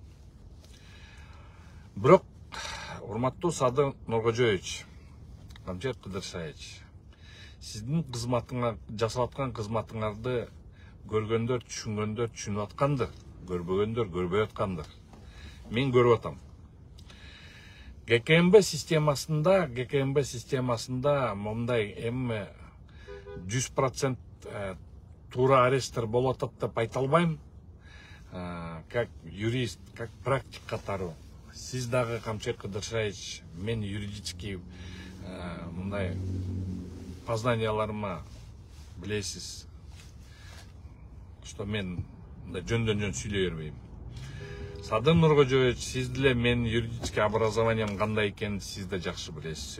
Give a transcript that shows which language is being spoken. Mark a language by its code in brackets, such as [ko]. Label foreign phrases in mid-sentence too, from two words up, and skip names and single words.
[ky] Бирок, урматтуу Садыр Нуркожоевич, Камчек Кыдыршаевич, сиздин жасап аткан кызматыңарды көргөндөр, түшүнгөндөр түшүнүп аткандыр, көрбөгөндөр көрбөй аткандыр. Мен көрүп атам. ГКМБ системасында мындай эми 100% туура аресттер болуп атат деп айта албайм. [ru] Как юрист, как практик катары. [ky] Сиз дагы, Камчек Кыдыршаевич, мен юридический мындай познанияларыма билесиз, что мен жөндөн сүйлөй бербейм. Садыр Нуркожоевич, сиз деле мен [ru] юридический образованием [ky] кандай экенин сиз да жакшы билесиз.